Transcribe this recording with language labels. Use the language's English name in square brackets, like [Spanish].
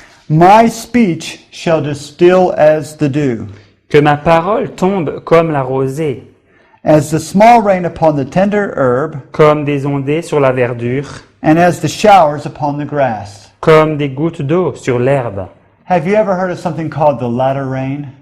[English] my speech shall distill as the dew, [French] que ma parole tombe comme la rosée, [English] as the small rain upon the tender herb, [French] comme des ondées sur la verdure, [English] and as the showers upon the grass." [French] comme des gouttes d'eau sur l'herbe. [English] Have you ever heard of something called the latter rain?